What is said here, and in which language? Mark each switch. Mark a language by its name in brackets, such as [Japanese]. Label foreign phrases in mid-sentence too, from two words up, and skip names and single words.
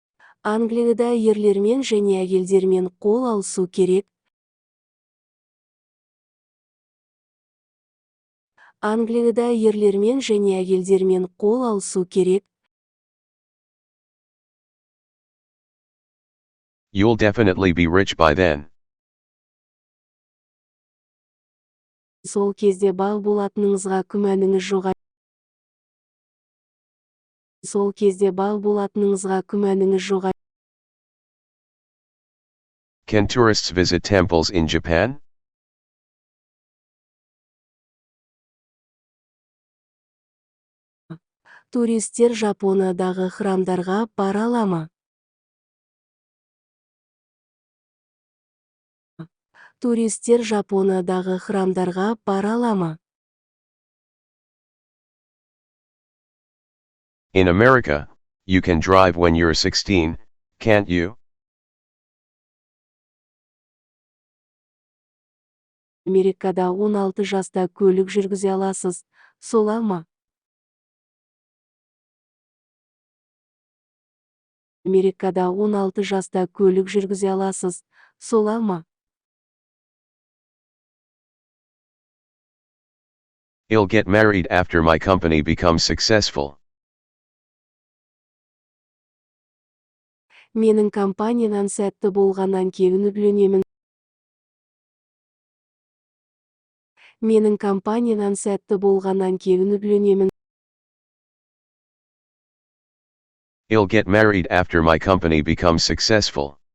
[Kazakh] Англияда ерлермен және әйелдермен қол алысу керек. Англияда ерлермен және әйелдермен қол алысу керек. [English] You'll definitely be rich by then. [Kazakh] Сол кезде бал болатыныңызға күмәніңіз жоқ. Сол кезде бал болатыныңызға күмәніңіз жоқ. [English] Can tourists visit temples in Japan? [Kazakh] Туристер Жапониядағы храмдарға бара ала ма? Туристер Жапониядағы храмдарға бара ала ма? [English] In America, you can drive when you're 16, can't you? [Kazakh] Америкада 16 жаста көлік жүргізе аласыз, солай ма? Америкада 16 жаста көлік жүргізе аласыз, солай ма? [English] I'll get married after my company becomes successful. [Kazakh] Менің компаниям сәтті болғаннан кейін үйленемін. Менің компаниям сәтті болғаннан кейін үйленемін. [English] I'll get married after my company becomes successful.